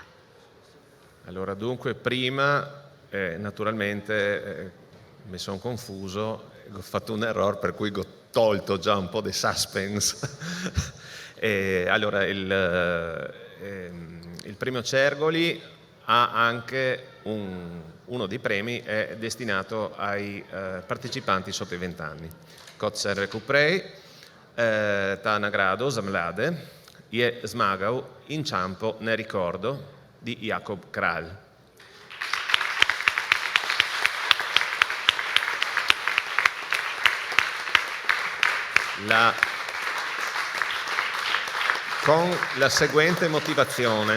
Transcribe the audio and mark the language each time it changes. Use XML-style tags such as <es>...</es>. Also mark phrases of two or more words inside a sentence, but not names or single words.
<it>Allora, dunque, prima, naturalmente, mi sono confuso, ho fatto un errore per cui ho tolto già un po' di suspense. Allora, il premio Cergoli ha anche uno dei premi è destinato ai partecipanti sotto i 20 anni.</it> <sl>Kot se recuprej, ta nagrado za mlade je zmagal Inciampo nel ricordo di Jakob Kralj.</sl> <it>Con la seguente motivazione.</it>